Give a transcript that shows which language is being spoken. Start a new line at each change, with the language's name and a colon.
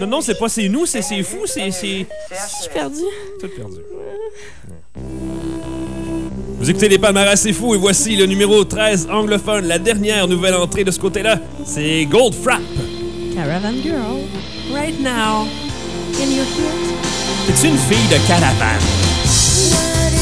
French: Non, non, c'est pas c'est nous, c'est fou, c'est... Je suis perdu. Tout perdu. Vous écoutez les palmarès, c'est fou, et voici le numéro 13 anglophone, la dernière nouvelle entrée de ce côté-là, c'est Gold Frap.
English: Caravan Girl, right now, can you hear
French: it? C'est une fille de caravane.